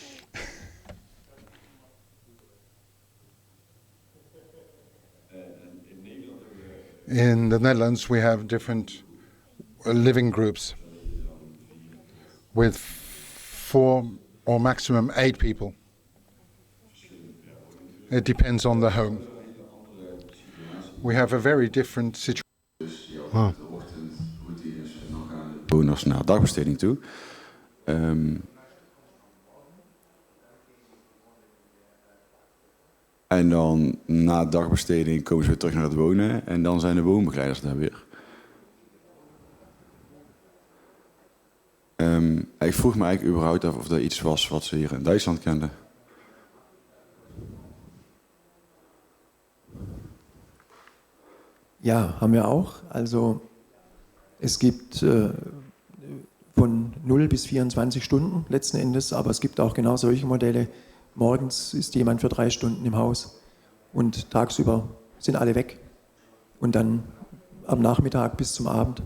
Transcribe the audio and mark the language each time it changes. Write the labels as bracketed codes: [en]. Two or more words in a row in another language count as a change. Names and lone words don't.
[en] In the Netherlands, we have different living groups with 4 or maximum 8 people. It depends on the home. We have a very different situation. [nl] De ochtendroutines en dan gaan de bewoners naar dagbesteding toe. En dan na dagbesteding komen ze weer terug naar het wonen en dan zijn de woonbegeleiders daar weer. Ik vroeg me eigenlijk überhaupt af of dat iets was wat ze hier in Duitsland kenden. [de] Ja, haben wir auch. Also es gibt von 0 bis 24 Stunden letzten Endes, aber es gibt auch genau solche Modelle. Morgens ist jemand für 3 Stunden im Haus und tagsüber sind alle weg und dann am Nachmittag bis zum Abend.